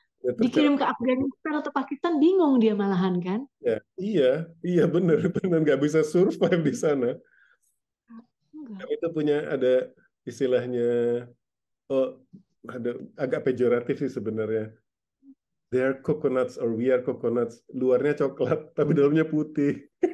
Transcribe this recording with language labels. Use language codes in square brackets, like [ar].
[id] ya Dikirim ke tercerahkan. Afghanistan atau Pakistan bingung dia malahan kan? Ya, iya, iya benar, benar nggak bisa survive di sana. Enggak. Kami itu punya ada istilahnya, oh, ada agak pejoratif sih sebenarnya. [en] They are coconuts or we are coconuts. [id] Luarnya coklat, tapi dalamnya putih.